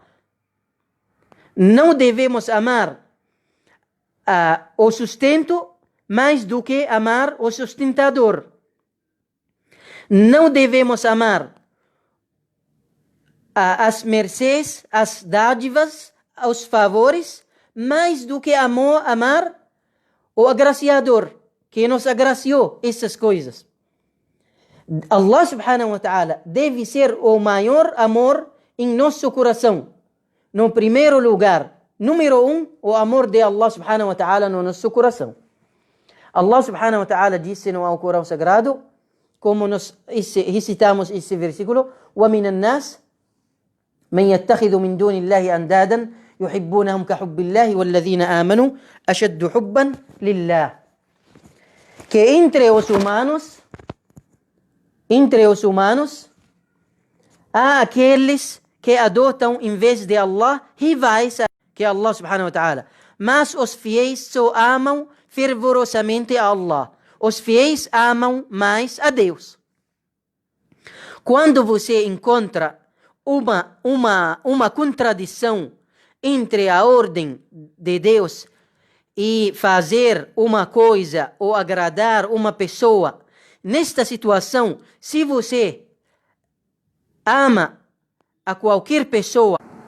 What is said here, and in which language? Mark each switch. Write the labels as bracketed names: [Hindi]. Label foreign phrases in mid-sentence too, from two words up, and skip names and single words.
[Portuguese] Não devemos amar o sustento mais do que amar o sustentador. Não devemos amar as mercês, as dádivas, os favores, mais do que amar o agraciador, que nos agraciou essas coisas. [Arabic] الله سبحانه وتعالى [Portuguese] deve ser o maior amor em nosso coração. No primeiro lugar, número 1, o amor de [Arabic] الله سبحانه وتعالى [Portuguese] no nosso coração. [Arabic] الله سبحانه وتعالى [Portuguese] disse no Alcorão Sagrado, como nós recitamos esse versículo, [Arabic] وَمِنَ النَّاسِ مَنْ يَتَّخِذُ مِنْ دُونِ اللَّهِ أَنْدَادًا يُحِبُّونَهُمْ كَحُبِّ اللَّهِ وَالَّذِينَ آمَنُوا أَشَدُّ حُبًّا لِلَّهِ. [Portuguese] Que entre os humanos, há aqueles que adotam em vez de Allah rivais que [Arabic] الله سبحانه وتعالى. [Portuguese] Mas os fiéis só amam fervorosamente a Allah. Os fiéis amam mais a Deus. Quando você encontra uma contradição entre a ordem de Deus e fazer uma coisa ou agradar uma pessoa, nesta situação, se você ama a qualquer pessoa...